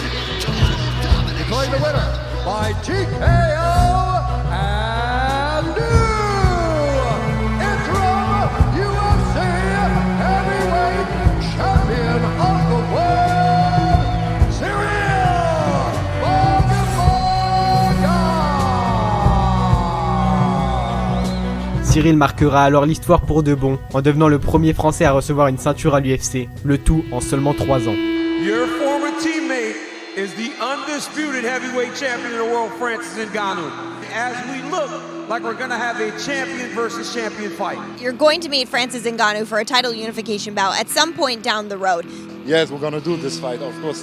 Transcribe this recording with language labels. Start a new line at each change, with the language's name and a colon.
English: The winner by TKO and new interim UFC Heavyweight Champion of the world, Cyril Gane.
French: Cyril marquera alors l'histoire pour de bon en devenant le premier Français à recevoir une ceinture à l'UFC, le tout en seulement 3 ans.
English: Your former teammate is the undisputed heavyweight champion of the world, Francis Ngannou. As we look like we're going to have a champion versus champion fight. You're going to meet Francis Ngannou for a title unification bout at some point down the road. Yes, we're going to do this fight, of course.